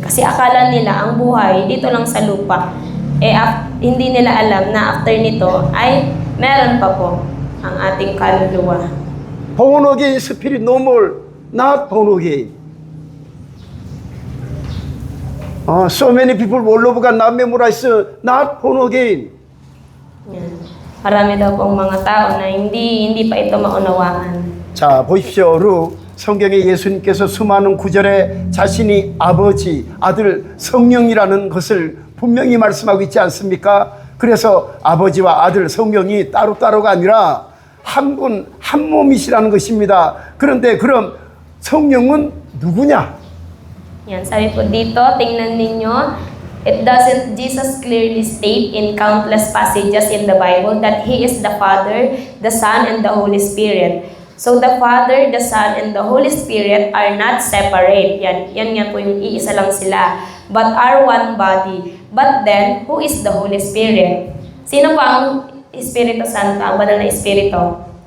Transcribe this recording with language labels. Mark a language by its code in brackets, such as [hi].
[tl] Kasi akala nila ang buhay dito lang sa lupa. Hindi nila alam na [en] after nito [tl] ay meron pa po ang ating kaluluwa. [en] Born again spirit no more, not born again. So many people all over not memorize, not born again. [tl] Yan. Marami daw pong mga tao na hindi pa ito maunawaan. [ko] 자, 보십시오. 루 성경에 예수님께서 수많은 구절에 자신이 아버지, 아들, 성령이라는 것을 분명히 말씀하고 있지 않습니까? 그래서 아버지와 아들, 성령이 따로따로가 아니라 한 분, 한 몸이시라는 것입니다. 그런데 그럼 성령은 누구냐? [tl] Yan, sabi po dito, tingnan ninyo, [en] it doesn't Jesus clearly state in countless passages in the Bible that He is the Father, the Son, and the Holy Spirit. So the Father, the Son, and the Holy Spirit are not separate. [tl] Yan po yung iisa lang sila. [en] But are one body. But then, who is the Holy Spirit? [tl] Sino pa ang Espiritu Santo, ang banal na Espiritu?